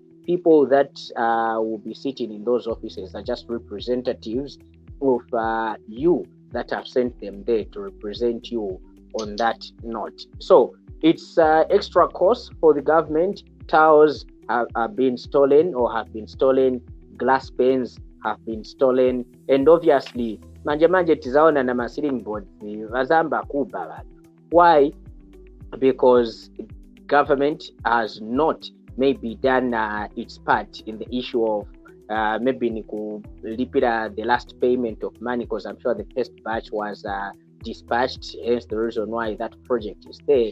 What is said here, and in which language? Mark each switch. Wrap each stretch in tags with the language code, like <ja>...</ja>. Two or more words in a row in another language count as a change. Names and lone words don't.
<en>People that will be sitting in those offices are just representatives of you that have sent them there to represent you on that note. So it's extra cost for the government. Towers have been stolen or have been stolen. Glass panes have been stolen. And obviously,</en> <ny>manje tizaona na</ny> <en>ceiling boards</en> <ny>vazamba kuba.</ny> <en>Why? Because government has not maybe done its part in the issue of maybe lipira the last payment of money, because I'm sure the first batch was dispatched, hence the reason why that project is there.</en>